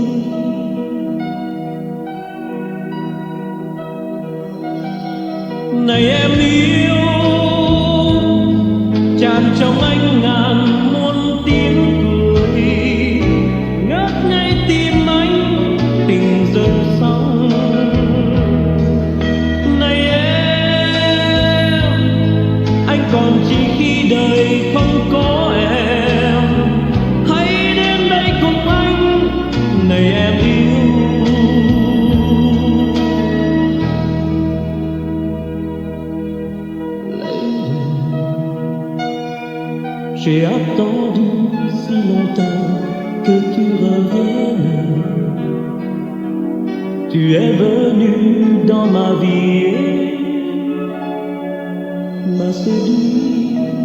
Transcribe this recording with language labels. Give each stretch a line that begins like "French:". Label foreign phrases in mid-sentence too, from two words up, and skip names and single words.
Vietnamese: Này em yêu tràn trong anh ngàn muôn tiếng cười, ngất ngây tim anh tình dâng sóng. Này em, anh còn chỉ khi đời không có em, hãy đến đây cùng anh. Này em yêu,
French: j'ai attendu si longtemps que tu reviennes. Tu es venu dans ma vie et m'a séduit.